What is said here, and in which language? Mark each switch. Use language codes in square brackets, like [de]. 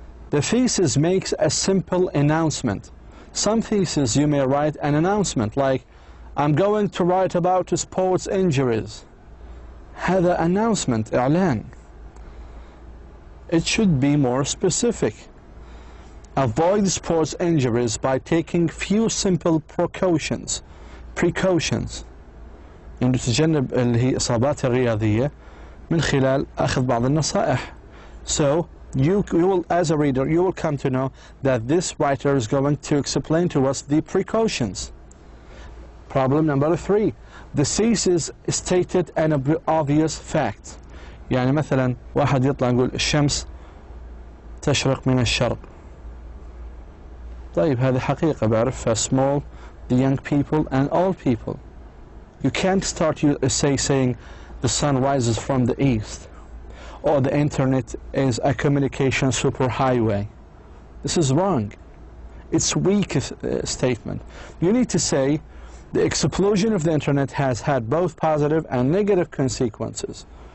[en] The thesis makes a simple announcement. Some theses you may write an announcement like, I'm going to write about sports injuries. [ar] هذا announcement, إعلان. [en] It should be more specific. Avoid sports injuries by taking few simple precautions. [ar] precautions إنه تتجنب اللي هي إصابات الرياضية من خلال أخذ بعض النصائح. [en] So you will, as a reader, you will come to know that this writer is going to explain to us the precautions. Problem number 3. The thesis stated an obvious fact. [ar] يعني مثلا واحد يطلع يقول الشمس تشرق من الشرق. طيب هذه حقيقة بعرفها. [en] Small, the young people and old people. You can't start your essay saying the sun rises from the east or the internet is a communication superhighway. This is wrong. It's weak statement. You need to say the explosion of the internet has had both positive and negative consequences.